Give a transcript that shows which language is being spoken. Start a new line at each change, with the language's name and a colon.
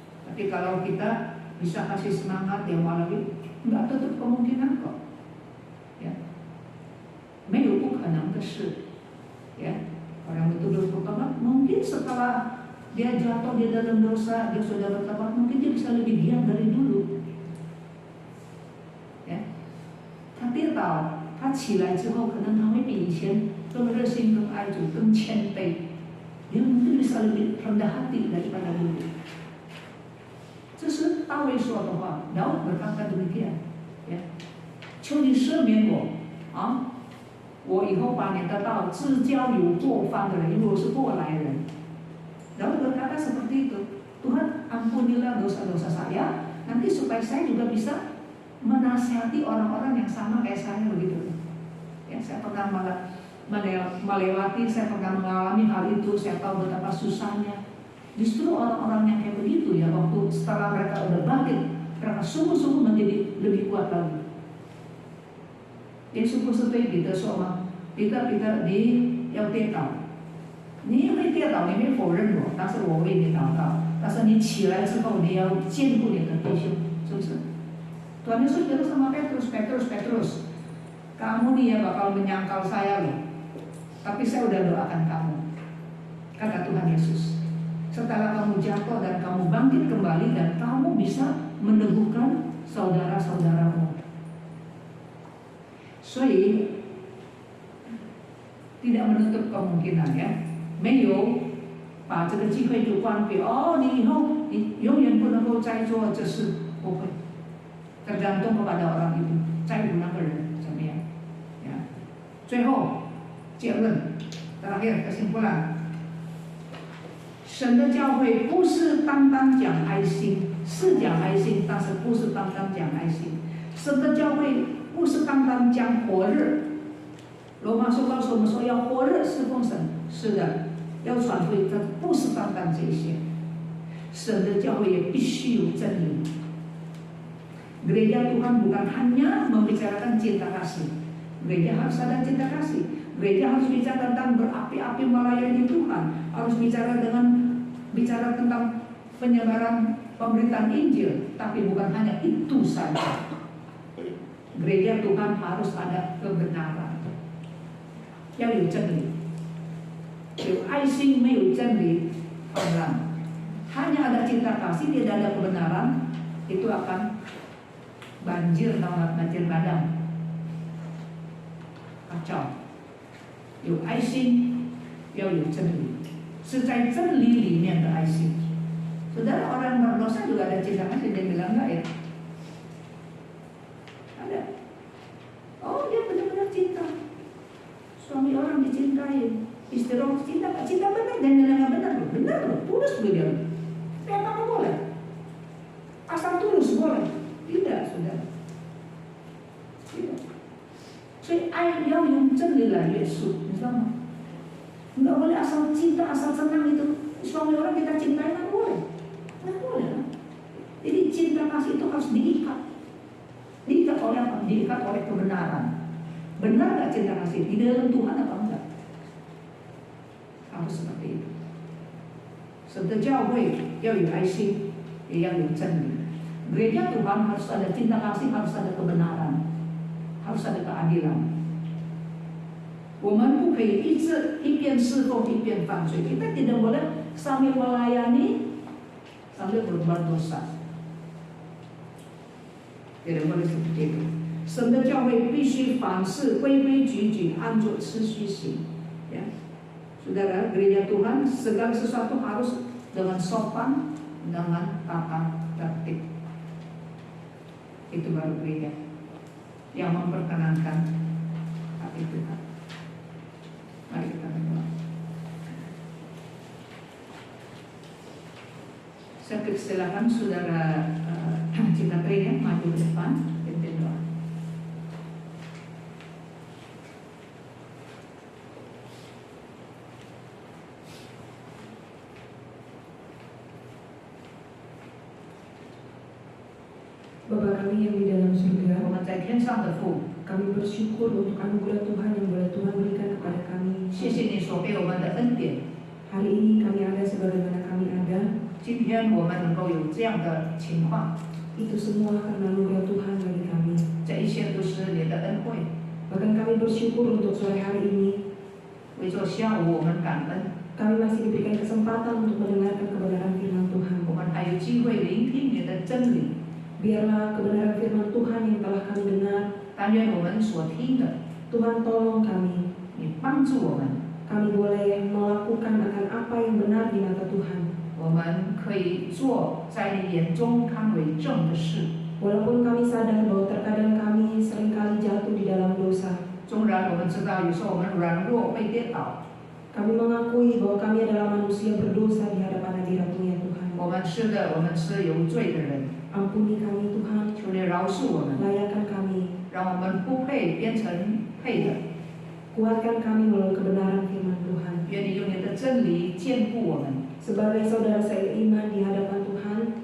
Indonesian: Tapi kalau kita bisa kasih semangat yang walaupun nggak tutup kemungkinan kok. Ya.
Chinese: 没有不可能的事.Ya.
Indonesian: Orang betul-betul bertobat, mungkin setelah dia jatuh di dalam dosa, dia sudah bertobat, mungkin dia bisa lebih giat dari dulu. Ya.
Chinese: 他跌倒，他起来之后，可能他会比以前更热心、更爱主、更谦卑。
Indonesian: Dia mungkin bisa lebih rendah hati daripada dulu.
Chinese: 这是大卫说的话，
Indonesian: Daud berkata demikian.
Chinese: Ya. 求你赦免我啊！我以后把你的道指教有过犯的人，因为我是过来人。
Indonesian: Daud berkata seperti itu. Tuhan ampunilah dosa-dosa saya, nanti supaya saya juga bisa menasihati orang-orang yang sama kayak saya begitu. Ya, saya pernah melewati, saya pernah mengalami hal itu, saya tahu betapa susahnya. Justru orang-orang yang kayak begitu ya, waktu setelah mereka udah bangkit, mereka sungguh-sungguh menjadi lebih kuat lagi.
Chinese: 耶稣不是对彼得说吗？彼得你要跌倒，你会跌倒，你会否认我，但是我为你祷告。但是你起来之后，你要坚固你的弟兄，是不是？
Indonesian: Tuhan Yesus bilang sama Petrus, kamu nih ya bakal menyangkal saya loh, tapi saya udah doakan kamu, kata Tuhan Yesus. Setelah kamu jatuh dan kamu bangkit kembali dan kamu bisa meneguhkan saudara-saudaramu.
Chinese: 所以
Indonesian: tidak menutup kemungkinan ya,
Chinese: 没有把这个机会就关闭。哦，你以后你永远不能够再做这事，不会。
Indonesian: tergantung kepada orang itu,
Chinese: 在乎那个人怎么样呀？最后结论
Indonesian: terakhir kesimpulan，
Chinese: 神的教会不是单单讲爱心，是讲爱心，但是不是单单讲爱心。神的教会不是单单讲火热。罗马书告诉我们说要火热侍奉神，是的，要传福音，但不是单单这些。神的教会也必须有真理。
Indonesian: Gereja Tuhan bukan hanya membicarakan cinta kasih. Gereja harus ada cinta kasih. Gereja harus bicara tentang berapi-api melayani Tuhan. Harus bicara tentang penyebaran pemberitaan Injil. Tapi bukan hanya itu saja. Gereja Tuhan harus ada kebenaran.
Chinese: 要有真理，有爱心没有真理，当然
Indonesian: hanya ada cinta kasih tidak ada kebenaran, itu akan banjir bandang, kacau.
Chinese: 有爱心，要有真理，是在真理里面的爱心。
Indonesian: Saudara, orang berdosa juga ada cinta kasih, dia bilang enggak ya? Ada. Oh, dia benar-benar cinta. Suami orang dicintai, istri orang cinta, cinta benar dan nggak benar loh, benar loh, tulus beliau. Memang boleh, asal tulus boleh, tidak sudah, tidak.
Chinese: 所以爱要用真理来约束，你知道吗？
Indonesian: Nggak boleh asal cinta, asal senang itu. Suami orang kita cintai nggak boleh, nggak boleh lah. Jadi cinta kasih itu harus diikat oleh apa? Diikat oleh kebenaran. Benar nggak cinta kasih di dalam Tuhan apa enggak? Harus seperti itu.
Chinese: 神的教会要有爱心，也要有真理。
Indonesian: Gereja Tuhan harus ada cinta kasih, harus ada kebenaran, harus ada keadilan.
Chinese: 我们不可以一边侍奉一边犯罪。
Indonesian: Kita tidak boleh sambil melayani sambil berbuat dosa. Tidak boleh seperti itu.
Chinese: 神的教会必须凡事规规矩矩，按着次序行。
Indonesian: Ya, saudara, gereja Tuhan segala sesuatu harus dengan sopan, dengan tata tertib. Itu baru gereja yang memperkenankan hati Tuhan. Mari kita berdoa. Saya persilakan saudara Cinta Tri maju ke depan, pimpin doa. Bapa kami yang di dalam surga,
Chinese: 我们在天上的父，
Indonesian: kami bersyukur untuk anugerah Tuhan yang boleh Tuhan berikan kepada kami.
Chinese: 谢谢你所给我们的恩典。
Indonesian: Hari ini kami ada sebagaimana kami ada.
Chinese: 今天我们能够有这样的情况，
Indonesian: Itu semua karena anugerah Tuhan bagi kami.
Chinese: 这一切都是你的恩惠。
Indonesian: Bahkan kami bersyukur untuk sore hari ini
Chinese: 为做下午我们感恩，
Indonesian: kami masih diberikan kesempatan untuk mendengarkan kebenaran firman Tuhan.
Chinese: 我们还有机会聆听你的真理。
Indonesian: Biarlah kebenaran firman Tuhan yang telah kami dengar,
Chinese: 但愿我们所听的，
Indonesian: Tuhan tolong kami.
Chinese: 你帮助我们，
Indonesian: Kami boleh melakukan akan apa yang benar di mata Tuhan.
Chinese: 我们可以做在你眼中看为正的事。
Indonesian: Walaupun kami sadar bahwa terkadang kami seringkali jatuh di dalam dosa.
Chinese: 纵然我们知道有时候我们软弱会跌倒，
Indonesian: Kami mengakui bahwa kami adalah manusia berdosa di hadapan hadirat-Mu ya Tuhan.
Chinese: 我们是的，我们是有罪的人，
Indonesian: Ampuni kami Tuhan,
Chinese: 求你饶恕我们，
Indonesian: layakan kami,
Chinese: 让我们不配变成配的。
Indonesian: kuatkan kami melalui kebenaran firman Tuhan.
Chinese: 愿你用你的真理坚固我们，
Indonesian: Sebagai saudara seiman di hadapan Tuhan,